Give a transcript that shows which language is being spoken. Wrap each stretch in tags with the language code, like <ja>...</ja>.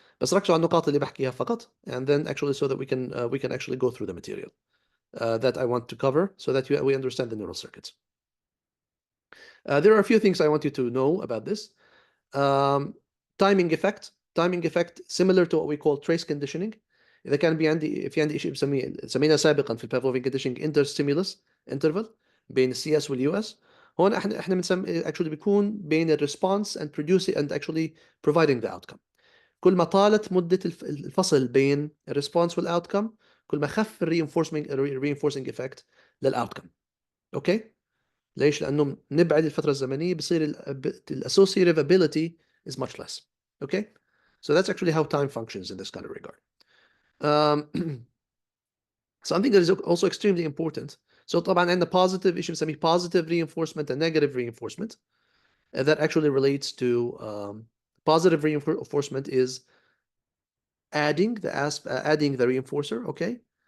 <ar>بس ركزوا على النقاط اللي بحكيها فقط,</ar> <en>and then actually so that we can actually go through the material that I want to cover so that we understand the neural circuits. There are a few things I want you to know about this. Timing effect similar to what we call trace conditioning.</en> <ar>إذا كان في عندي شيء سميناه سابقا في البافلوفيان</ar> <en>conditioning interstimulus interval</en> <ar>بين السي اس واليو اس. هون احنا بنسمي</ar> <en>actually</en> <ar>بيكون بين الريسبونس</ar> <en>and producing and actually providing the outcome.</en> <ar>كل ما طالت مدة الفصل بين الريسبونس والاوتكم كل ما خف</ar> <en>reinforcing effect</en> <ar>للاوتكم. اوكي؟ ليش؟ لانه نبعد الفترة الزمنية بصير</ar> <en>associative ability is much less. Okay? So that's actually how time functions in this kind of regard. Something that is also extremely important. So</en> <ar>طبعا عندنا</ar> <en>positive issue</en> <ar>بنسميه</ar> <en>positive reinforcement and negative reinforcement. That actually relates to positive reinforcement is adding the reinforcer, okay?</en>